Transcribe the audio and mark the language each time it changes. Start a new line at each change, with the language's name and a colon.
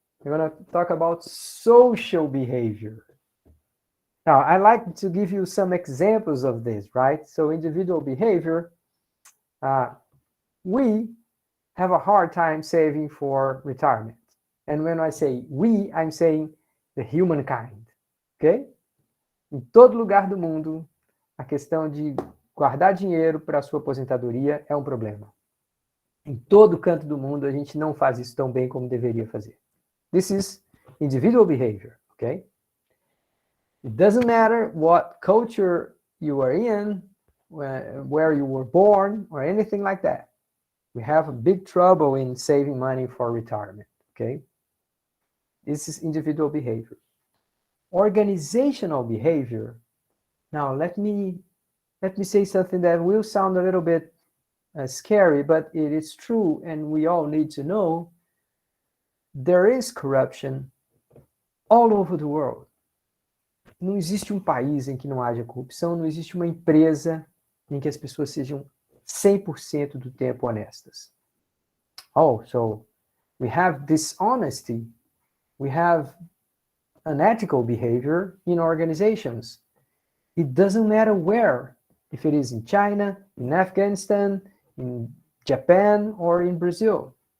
English: We're going to talk about social behavior. Now, I like to give you some examples of this, right? So individual behavior, we have a hard time saving for retirement. And when I say we, I'm saying the humankind, okay?
Portuguese: Em todo lugar do mundo, a questão de guardar dinheiro para a sua aposentadoria é um problema. Em todo canto do mundo, a gente não faz isso tão bem como deveria fazer.
English: This is individual behavior, okay? It doesn't matter what culture you are in, where you were born, or anything like that. We have a big trouble in saving money for retirement, okay? This is individual behavior. Organizational behavior. Now, let me say something that will sound a little bit scary, but it is true, and we all need to know. There is corruption all over the world.
Portuguese: Não existe um país em que não haja corrupção, não existe uma empresa em que as pessoas sejam 100% do tempo honestas.
English: Oh, so we have dishonesty, we have unethical behavior in organizations. It doesn't matter where, if it is in China, in Afghanistan, in Japan, or in Brazil.